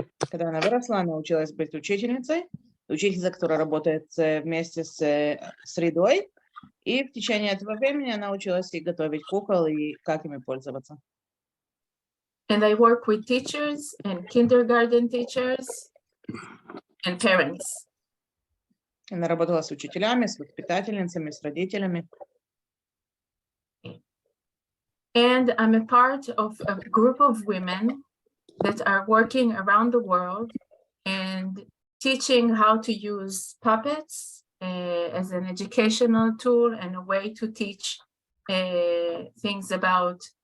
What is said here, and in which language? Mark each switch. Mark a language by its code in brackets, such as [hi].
[ru] Когда она выросла, она училась быть учительницей, учительница, которая работает вместе с средой, и в течение этого времени она училась и готовить кукол, и как ими пользоваться. [en] And I work with teachers and kindergarten teachers and parents. [ru] Она работала с учителями, с воспитательницами, с родителями. [en] And I'm a part of a group of women that are working around the world and teaching how to use puppets as an educational tool and a way to teach things about